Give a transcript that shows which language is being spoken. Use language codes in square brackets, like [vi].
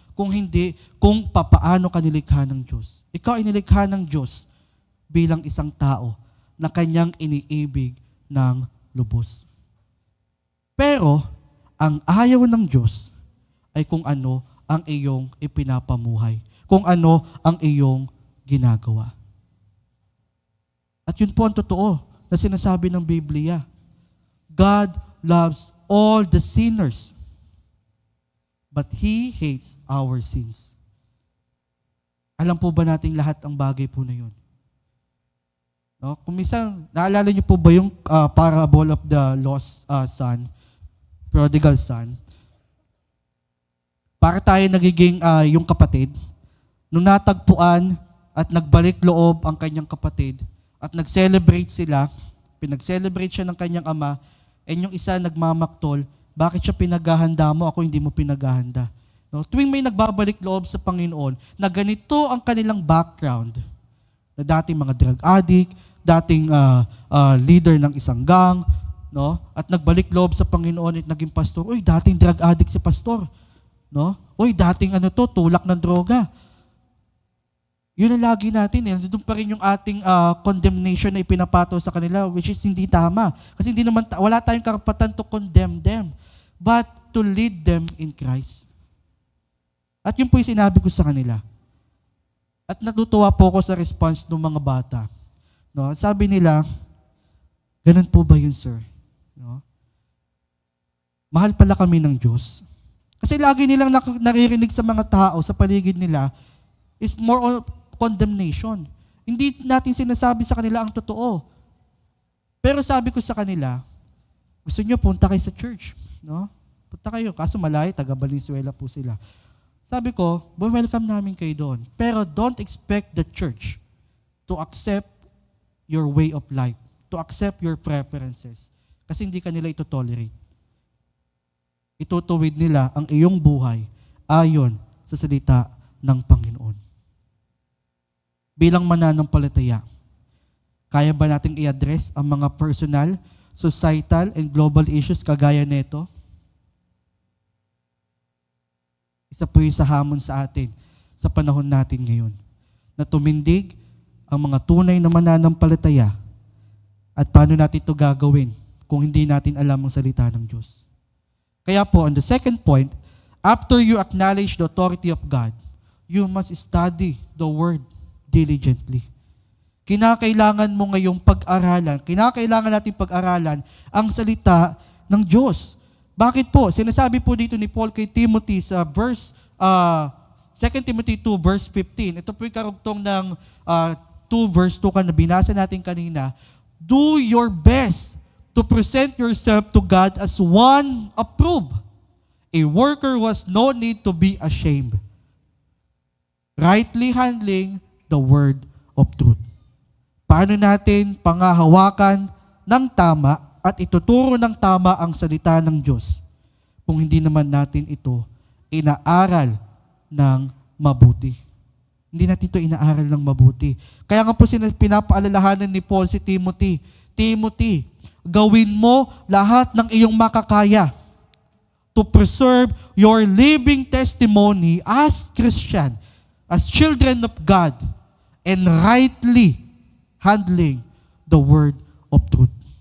[tl] Kung hindi, kung papaano ka nilikha ng Diyos. Ikaw ay nilikha ng Diyos bilang isang tao na kanyang iniibig ng lubos. Pero, ang ayaw ng Diyos ay kung ano ang iyong ipinapamuhay. Kung ano ang iyong ginagawa. At yun po ang totoo na sinasabi ng Biblia. [en] God loves all the sinners, but He hates our sins. [tl] Alam po ba nating lahat ang bagay po na yun? No? Kung minsan, naalala niyo po ba yung [en] parable of the lost son, prodigal son? [tl] Para tayo nagiging yung kapatid, nung natagpuan at nagbalik loob ang kanyang kapatid, at nag-celebrate sila, pinag-celebrate siya ng kanyang ama, and yung isa nagmamaktol, bakit siya pinaghahanda mo, ako hindi mo pinaghahanda? No? Tuwing may nagbabalik loob sa Panginoon, na ganito ang kanilang background, na dating mga drug addict, dating leader ng isang gang, no? At nagbalik loob sa Panginoon at naging pastor, uy, dating drug addict si pastor. No? Uy, dating tulak ng droga. Yun ang lagi natin. Doon pa rin yung ating condemnation na ipinapato sa kanila, [en] which is [tl] hindi tama. Kasi hindi naman, wala tayong karapatan [en] to condemn them, but to lead them in Christ. [tl] At yun po yung sinabi ko sa kanila. At natutuwa po ako sa response ng mga bata. No? Sabi nila, ganun po ba yun, sir? No? Mahal pala kami ng Diyos. Kasi lagi nilang naririnig sa mga tao, sa paligid nila, [en] is more on condemnation. [tl] Hindi natin sinasabi sa kanila ang totoo. Pero sabi ko sa kanila, gusto nyo punta kayo sa church. No? Punta kayo. Kaso malayo, taga Valenzuela po sila. Sabi ko, welcome namin kayo doon. [en] Pero don't expect the church to accept your way of life, to accept your preferences. [tl] Kasi hindi kanila ito tolerate. Itutuwid nila ang iyong buhay ayon sa salita ng Panginoon. Bilang mananampalataya, kaya ba nating i-address ang mga [en] personal, societal, and global issues [tl] kagaya nito? Isa po yung sa hamon sa atin sa panahon natin ngayon, na tumindig ang mga tunay na mananampalataya at paano natin ito gagawin kung hindi natin alam ang salita ng Diyos. Kaya po, [en] on the second point, after you acknowledge the authority of God, you must study the Word diligently. [tl] Kinakailangan mo ngayong pag-aralan, kinakailangan natin pag-aralan ang salita ng Diyos. Bakit po? Sinasabi po dito ni Paul kay Timothy sa verse 2 Timothy 2 verse 15. Ito po yung karugtong ng 2 verse 2 na binasa natin kanina. [en] Do your best to present yourself to God as one approved, a worker who has no need to be ashamed, rightly handling the word of truth. [tl] Paano natin pangahawakan ng tama at ituturo ng tama ang salita ng Diyos kung hindi naman natin ito inaaral ng mabuti? Hindi natin ito inaaral ng mabuti. Kaya nga po pinapaalalahanan ni Paul si Timothy, Timothy, gawin mo lahat ng iyong makakaya [en] to preserve your living testimony as Christian, as children of God, and rightly handling the word of truth.